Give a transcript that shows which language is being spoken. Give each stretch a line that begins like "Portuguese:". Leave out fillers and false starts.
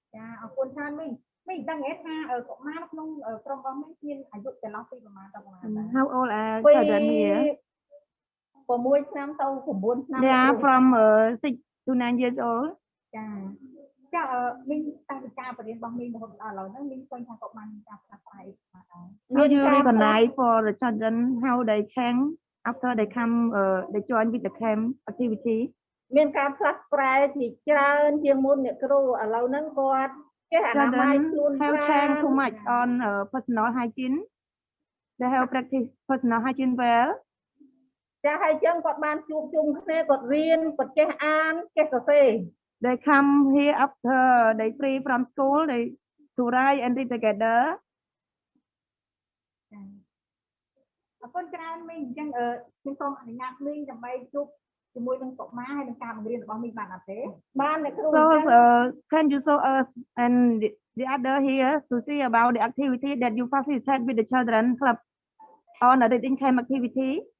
Khmer: ចាអរគុណច្រើនមីដឹងថាកុមារក្នុងក្រុមរបស់មីមានអាយុចន្លោះពីប្រហែលដល់ប្រហែល
English: how old are children here
Khmer: 6ឆ្នាំទៅ9ឆ្នាំ
English: they are from 6 to 9 years old
Khmer: ចាមីតាំងពីការបរៀនរបស់មីរហូតដល់ឥឡូវហ្នឹងមីឃើញថាកុមារមានការផ្លាស់ប្ដូរ
English: how do you recognize for the children how they change after they come they join with the camp activity
Khmer: មានការផ្លាស់ប្រែជាច្រើនជាងមុនអ្នកគ្រូឥឡូវហ្នឹងគាត់ចេះអនាម័យខ្លួន
English: have changed too much on personal hygiene they have practiced personal hygiene well
Khmer: ចាហើយចឹងគាត់បានជួបជុំគ្នាគាត់រៀនគាត់ចេះអានចេះសរសេរ
English: they come here after they free from school they to write and read together
Khmer: អរគុណច្រើនមីអញ្ចឹងខ្ញុំសូមអនុញ្ញាតមីដើម្បីជួបជាមួយនឹងកុមារហើយនឹងការបង្រៀនរបស់មីបានអត់ទេបានអ្នកគ្រូ
English: so can you show us and the other here to see about the activity that you facilitate with the children club on a reading camp activity